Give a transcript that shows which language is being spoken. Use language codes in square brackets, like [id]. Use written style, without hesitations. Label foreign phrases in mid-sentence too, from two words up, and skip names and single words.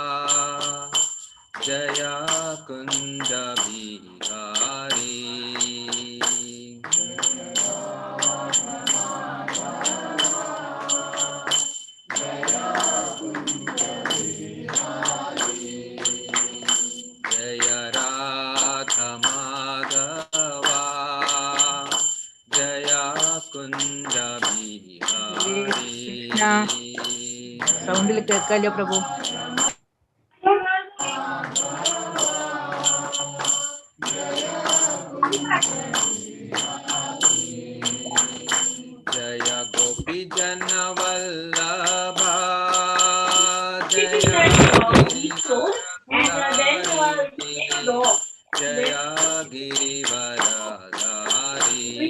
[sa] जय कुञ्जबिहारी जय राधामाधव जय कुञ्जबिहारी. [ml] സൗണ്ടിൽ കേൾക്കാല്ലോ പ്രഭു. [sa] जय गोपीजनवल्लभ जय जय गिरिवरधारी.